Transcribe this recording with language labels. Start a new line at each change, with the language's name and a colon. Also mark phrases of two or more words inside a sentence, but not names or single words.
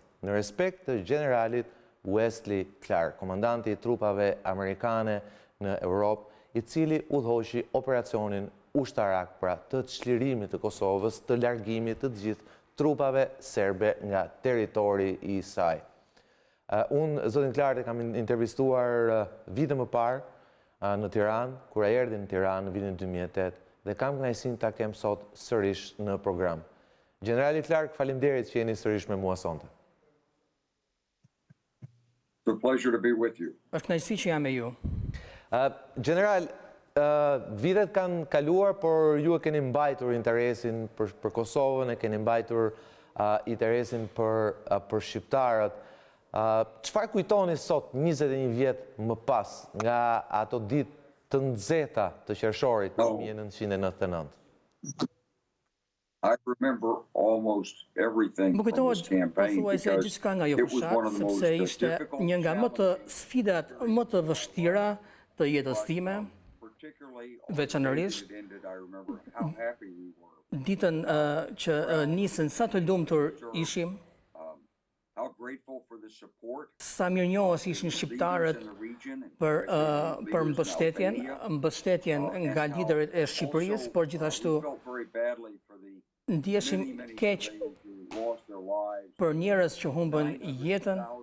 Albanian: Në respekt të Gjeneralit Wesley Clark, komandanti i trupave amerikane në Evropë, i cili udhëhoqi operacionin ushtarak pra të çlirimit të Kosovës, të largimit të gjithë trupave serbe nga territori i saj. Unë, zotin Clark, e kam intervistuar vite më parë në Tiranë, kur ai erdhi në Tiranë në vitin 2008, dhe kam kënaqësinë ta kem sot sërish në program. Gjenerali Clark, faleminderit që jeni sërish me mua sonte.
English: It's a pleasure to be with you.
Albanian: Është kënaqësi që jam me ju. General, vitet kanë kaluar, por ju e keni mbajtur interesin për Kosovën, e keni mbajtur interesin për shqiptarët. Çfarë kujtoni sot 21 vjet më pas nga ato ditë të nxehta të qershorit 1999?
English: I remember almost everything from this campaign because it was one of the most difficult
Albanian: një nga më të sfidat më të vështira të jetës time, veçanërisht ditën që nisën sa të lumtur ishim, sa mirënjohës ishin shqiptarët për mbështetjen nga liderët e Shqipërisë, por gjithashtu ndjeshim keq për njerëz që humbën jetën,